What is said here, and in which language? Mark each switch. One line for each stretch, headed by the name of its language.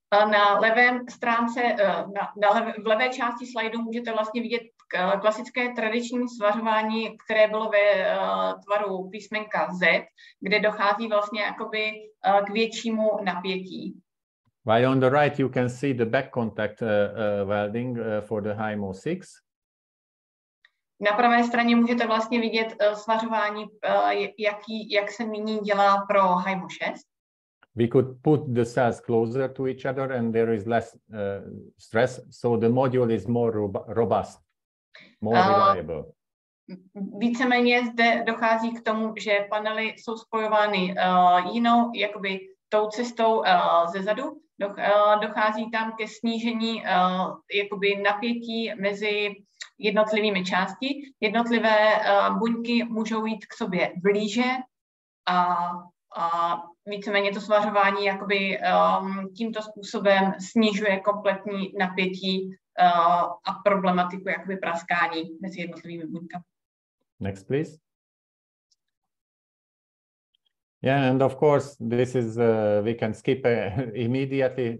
Czech: Na levém stránce, v levé části slajdu můžete vlastně vidět klasické tradiční svařování, které bylo ve tvaru písmenka Z, kde dochází vlastně jakoby k většímu napětí.
English: While on the right you can see the back contact welding for the HIMO 6.
Czech: Na pravé straně můžete vlastně vidět svařování, jak se nyní dělá pro HIMO 6.
English: We could put the cells closer to each other and there is less stress, so the module is more robust, more reliable.
Czech: Víceméně zde dochází k tomu, že panely jsou spojovány jinou, jakoby tou cestou ze zadu. Dochází tam ke snížení jakoby napětí mezi jednotlivými části. Jednotlivé buňky můžou jít k sobě blíže a víceméně to svařování jakoby tímto způsobem snižuje kompletní napětí a problematiku jakoby praskání mezi jednotlivými buňkami.
English: Next, please. Yeah, and of course, this is, we can skip immediately.